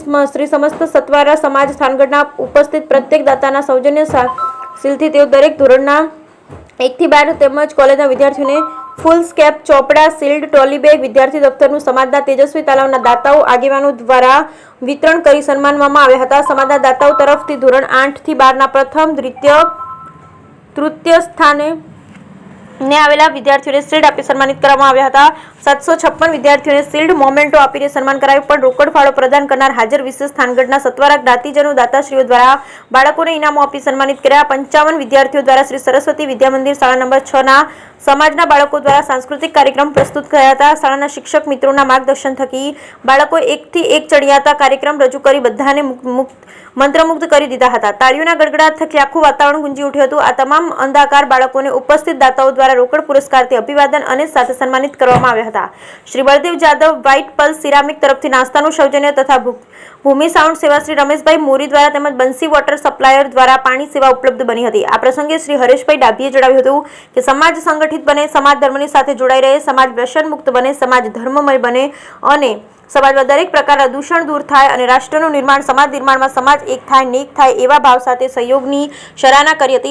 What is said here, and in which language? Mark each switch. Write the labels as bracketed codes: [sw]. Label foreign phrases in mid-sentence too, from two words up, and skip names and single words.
[gu] શ્રી સમસ્ત સત્વારા સમાજ થાનગઢના ઉપસ્થિત પ્રત્યેક દાતાના સૌજન્યશીલથી તેઓ દરેક ધોરણના 1 થી 12 તેમજ કોલેજના વિદ્યાર્થીઓને ફૂલ સ્કેપ, ચોપડા, શિલ્ડ, ટ્રોલી બેગ, વિદ્યાર્થી દફતરનું સમાજના તેજસ્વી તાલાવના દાતાઓ આગેવાનો દ્વારા વિતરણ કરી સન્માનવામાં આવ્યા હતા। સમાજના દાતાઓ તરફથી ધોરણ 8 થી 12ના પ્રથમ, દ્વિતીય, તૃતીય સ્થાને ને આવેલા વિદ્યાર્થીઓને શીલ્ડ આપી સન્માનિત કરવામાં આવ્યા હતા। 756 વિદ્યાર્થીઓને શીલ્ડ, મોમેંટો આપીને સન્માન કરાવ્યું। પણ રોકડ ફાળો પ્રદાન કરનાર હાજર વિશેષ થાનગઢના સત્વારા જ્ઞાતિજનો, દાતાશ્રીઓ દ્વારા બાળકોને ઇનામો આપી સન્માનિત કર્યા। 55 વિદ્યાર્થીઓ દ્વારા શ્રી સરસ્વતી વિદ્યા મંદિર શાળા નંબર 6 ના સમાજના બાળકો દ્વારા સાંસ્કૃતિક કાર્યક્રમ પ્રસ્તુત કર્યા હતા। શાળાના શિક્ષક મિત્રોના માર્ગદર્શન થકી બાળકો 1 થી 1 ચઢિયાતા કાર્યક્રમ રજૂ કરી બધાને મંત્રમુગ્ધ કરી દીધા હતા। તાળીઓના ગડગડાટ થકી આખું વાતાવરણ ગુંજી ઉઠ્યું હતું। આ તમામ અંધાકાર બાળકોને ઉપસ્થિત દાતાઓ દ્વારા રોકડ પુરસ્કારથી અભિવાદન અને સાથે સન્માનિત કરવામાં આવ્યા હતા। શ્રી બળદેવ જાદવ વ્હાઇટ પલ્સ સિરામિક તરફથી નાસ્તાનું સૌજન્ય તથા ભૂમિ સાઉન્ડ સેવા શ્રી રમેશભાઈ મોરી द्वारा તેમજ બંસી વોટર સપ્લાયર द्वारा પાણી સેવા ઉપલબ્ધ બની હતી। આ પ્રસંગે શ્રી હરેશભાઈ ડાભીએ જણાવ્યું હતું કે સમાજ સંગઠિત બને, સમાજ ધર્મની સાથે જોડાઈ રહે, સમાજ વ્યસન મુક્ત બને, સમાજ ધર્મમય બને અને समाजમાં દરેક પ્રકારના દૂષણ દૂર થાય અને રાષ્ટ્રનું નિર્માણ, સમાજ નિર્માણમાં સમાજ એક થાય, નેક થાય એવા ભાવ સાથે સહયોગની સરાહના કરી હતી।